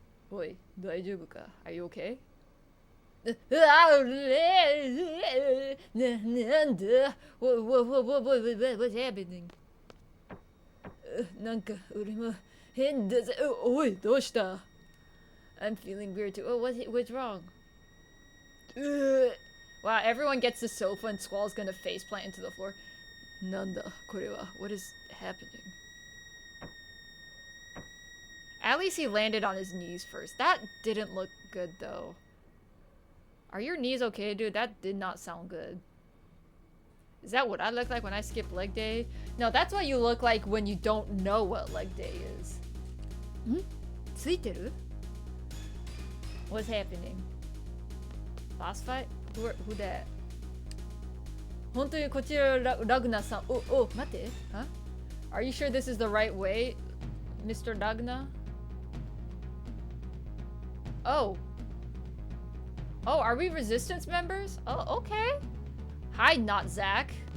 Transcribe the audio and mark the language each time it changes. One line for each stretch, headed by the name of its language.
Japanese: おい、大丈夫か
English: Are you okay?
Japanese: なんだ
English: What's happening?
Japanese: なんか俺も変だぜ。おい、どうした
English: I'm feeling weird too. Oh, what's wrong? Ugh. Wow, everyone gets the sofa and Squall's gonna faceplant into the floor.
Japanese: Nanda, korewa.
English: What is happening? At least he landed on his knees first. That didn't look good though. Are your knees okay, dude? That did not sound good. Is that what I look like when I skip leg day? No, that's what you look like when you don't know what leg day is. Hmm? Tsuiteru? What's happening? Boss fight? Who that?
Japanese: 本当にこちらラグナさん。待って。Huh?
English: Are you sure this is the right way, Mr. Ragna? Oh. Oh, are we resistance members? Oh, okay. Hi, not Zach.